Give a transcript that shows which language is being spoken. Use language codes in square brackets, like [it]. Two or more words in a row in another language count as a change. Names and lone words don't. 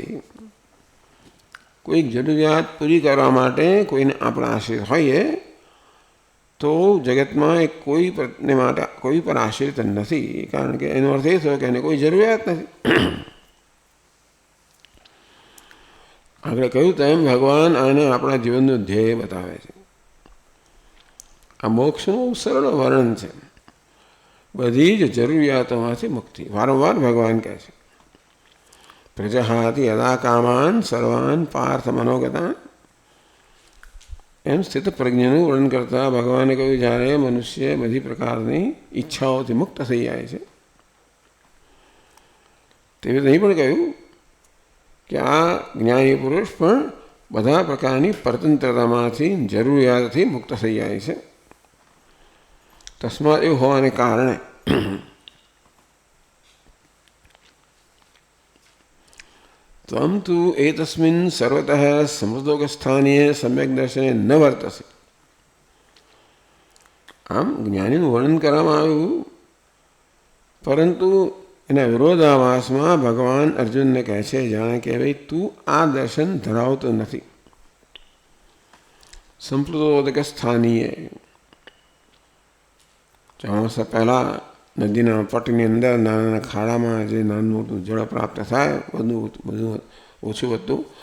[gu] કોઈ જરૂરિયાત પૂરી કરવા માટે કોઈને આપણે આશ્રિત હોઈએ તો જગતમાં એ કોઈને માટે કોઈ પર આશ્રિત નથી, કારણ કે એનો અર્થ એ થયો કે એને કોઈ જરૂરિયાત નથી. આગળ કહ્યું તેમ ભગવાન આને આપણા જીવનનું ધ્યેય બતાવે છે. આ મોક્ષનું સરળ વર્ણન છે. બધી જ જરૂરિયાતોમાંથી મુક્તિ વારંવાર ભગવાન કહે છે. [sa] प्रजहाति यदा कामान सर्वान पार्थ मनोगतान. [gu] એમ સ્થિત પ્રજ્ઞનું વર્ણન કરતા ભગવાને કહ્યું જ્યારે મનુષ્ય બધી પ્રકારની ઈચ્છાઓથી મુક્ત થઈ જાય છે તેવી અહીં પણ કહ્યું કે આ જ્ઞાની પુરુષ પણ બધા પ્રકારની પરતંત્રતામાંથી જરૂરિયાતથી મુક્ત થઈ જાય છે. [sa] તસ્માત એવું હોવાને કારણે त्वं तु एतस्मिन् सर्वतः समृद्धोगस्थानीय सम्यक् दर्शने न वर्तसे. [gu] આમ જ્ઞાનીનું વર્ણન કરવામાં આવ્યું, પરંતુ એના વિરોધાભાસમાં ભગવાન અર્જુનને કહે છે, જાણે કે ભાઈ તું આ દર્શન ધરાવતો નથી. સંપ્લુતોદક સ્થાનીય, ચોમાસા પહેલાં નદીના પટની અંદર નાના નાના ખાડામાં જે નાનું મોટું જળ પ્રાપ્ત થાય, બધું ઓછું હતું.